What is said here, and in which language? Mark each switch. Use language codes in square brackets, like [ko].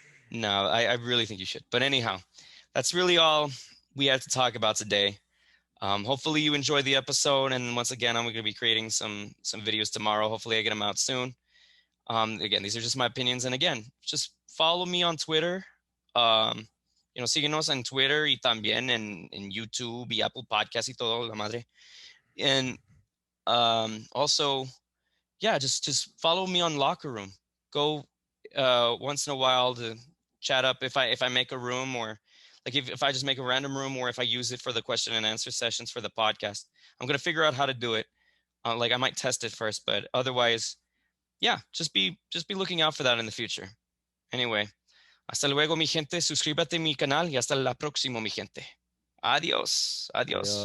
[en] No, I really think you should. But anyhow, that's really all we had to talk about today. Hopefully you enjoyed the episode. And once again, I'm going to be creating some videos tomorrow. Hopefully I get them out soon. Again, these are just my opinions. And again, just follow me on Twitter. [es] Síguenos en Twitter y también en YouTube y Apple Podcast y todo, la madre. [en] And also, yeah, just follow me on Locker Room. Go once in a while to chat up if I make a room, or like if I just make a random room, or if I use it for the question and answer sessions for the podcast. I'm gonna figure out how to do it. Like I might test it first, but otherwise, yeah, just be looking out for that in the future. [es] Anyway, hasta luego, mi gente. Suscríbete a mi canal y hasta la próxima, mi gente. Adiós, adiós,